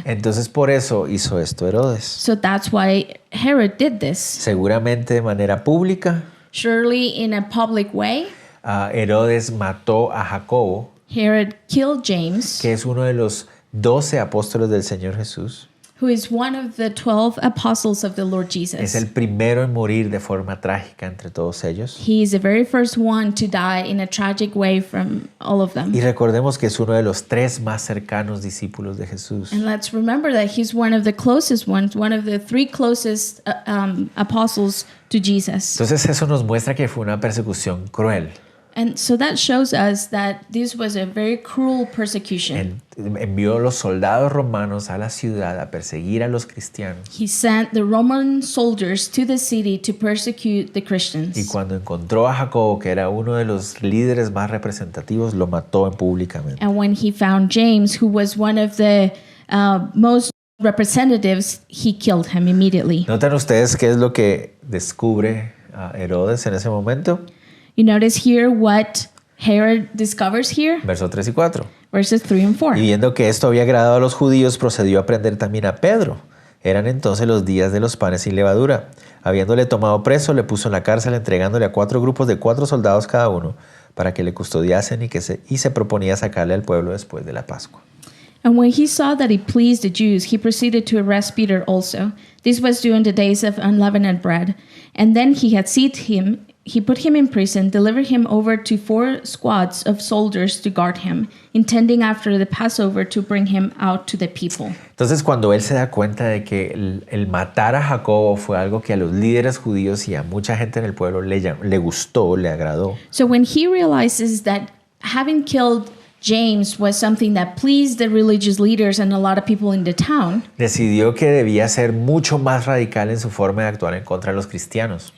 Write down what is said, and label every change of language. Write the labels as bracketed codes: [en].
[es] Entonces por eso hizo esto Herodes. [en] So that's why Herod did this. [es] Seguramente de manera pública, [en] Surely in a public way, [es] Herodes mató a Jacobo, [en] Herod killed James, [es] que es uno de los 12 apóstoles del Señor Jesús. [en] who is one of the 12 apostles of the Lord [es] Es [en] Jesus. [es] el primero en morir de forma trágica entre todos ellos. [en] He is the very first one to die in a tragic way from all of them. [es] Y recordemos que es uno de los 3 más cercanos discípulos de Jesús. [en] And let's remember that he's one of the closest ones, one of the 3 closest apostles to Jesus. [es] Entonces eso nos muestra que fue una persecución cruel. [en] And so that shows us that this was a very cruel persecution. [es] Él envió los soldados romanos a la ciudad a perseguir a los cristianos. [en] He sent the Roman soldiers to the city to persecute the [es] Y [en] Christians. [es] cuando encontró a Jacobo, que era uno de los líderes más representativos, lo mató públicamente. [en] And when he found James, who was one of the most representatives, he killed him immediately. [es] ¿Notan ustedes qué es lo que descubre Herodes en ese momento? [en] You notice here what Herod discovers here, [es] Versos 3 y 4. [en] verses 3 and 4. [es] Y viendo que esto había agradado a los judíos, procedió a prender también a Pedro. Eran entonces los días de los panes sin levadura. Habiéndole tomado preso, le puso en la cárcel, entregándole a 4 grupos de 4 soldados cada uno, para que le custodiasen y se proponía sacarle al pueblo después de la Pascua. [en] And when he saw that he pleased the Jews, he proceeded to arrest Peter also. This was during the days of unleavened bread. And then he had seized him. He put him in prison, delivered him over to 4 squads of soldiers to guard him, intending after the Passover to bring him out to the people. [es] Entonces cuando él se da cuenta de que el matar a Jacobo fue algo que a los líderes judíos y a mucha gente en el pueblo le gustó, le agradó, [en] So when he realizes that having killed James was something that pleased the religious leaders and a lot of people in the town, [es] decidió que debía ser mucho más radical en su forma de actuar en contra de los cristianos.